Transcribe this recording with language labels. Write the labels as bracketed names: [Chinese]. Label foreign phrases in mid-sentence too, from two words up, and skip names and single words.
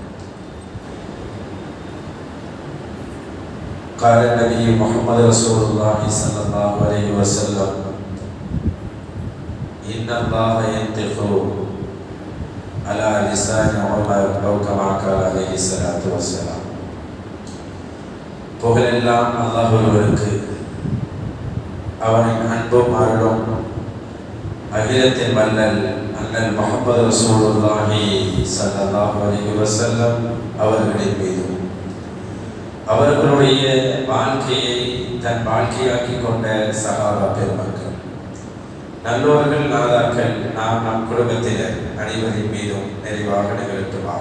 [Arabic] قال النبي محمد رسول الله صلى الله عليه وسلم: إن الله ينطق على لسان عمر أو كما قال عليه الصلاة والسلام. [Tamil] புகழெல்லாம் அல்லாஹ் ஒருவருக்கு, அவனின் அன்பும் அருளும் அகிலத்தின் வல்லல் அண்ணல் முஹம்மது [Arabic] رسول الله صلى الله عليه وسلم [Tamil] அவர்களின் மீதும் அவர்களுடைய வாழ்க்கையை தன் வாழ்க்கையாக்கி கொண்ட சஹாபா பெருமக்கள், நல்லோர்கள், நாதாக்கள், நாம் நம் குடும்பத்தினர் அனைவரின் மீதும் நிறைவாக நிகழ்த்துவாங்க.